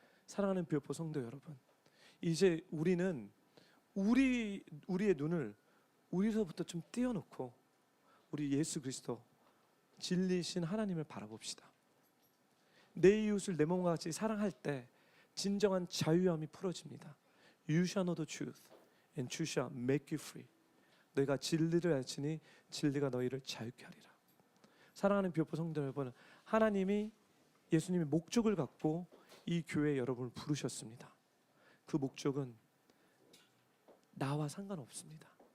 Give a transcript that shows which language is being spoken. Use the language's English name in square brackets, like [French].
[Korean] 사랑하는 비오포 성도 여러분, 이제 우리는 우리의 눈을 우리로부터 좀 떼어놓고 우리 예수 그리스도 진리신 하나님을 바라봅시다. 내 이웃을 내 몸과 같이 사랑할 때 진정한 자유함이 풀어집니다. [English] You shall know the truth and truth shall make you free. [Korean] 너희가 진리를 알지니 진리가 너희를 자유케 하리라. 사랑하는 비오포 성도 여러분, 하나님이 예수님의 목적을 갖고 이 교회 여러분을 부르셨습니다. 그 목적은 나와 상관없습니다.